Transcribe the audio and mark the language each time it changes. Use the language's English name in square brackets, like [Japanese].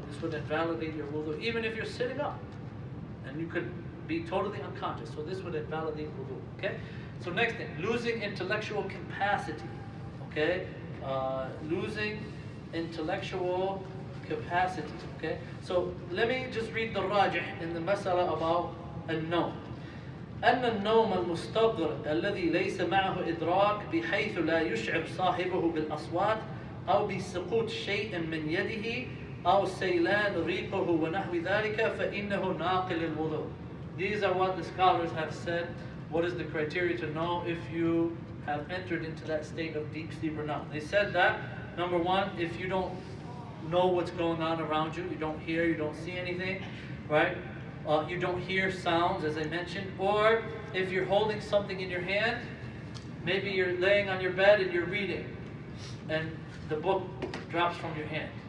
[English] This would invalidate your wudu, even if you're sitting up, and you could be totally unconscious. So this would invalidate wudu, okay? So next thing, losing intellectual capacity, okay? Losing intellectual capacity, okay? So let me just read the rajih in the masala about النوم. [Arabic] أن النوم المستغرق الذي ليس معه إدراك بحيث لا يشعر صاحبه بالأصوات أو بسقوط شيء من يده أو سيلان ريقه ونحو ذلك فإنه ناقل الوضوء. [English] These are what the scholars have said. What is the criteria to know if you have entered into that state of deep sleep or not? They said that, number one, if you don't know what's going on around you, you don't hear, you don't see anything, right? You don't hear sounds, as I mentioned. Or if you're holding something in your hand, maybe you're laying on your bed and you're reading, and the book drops from your hand.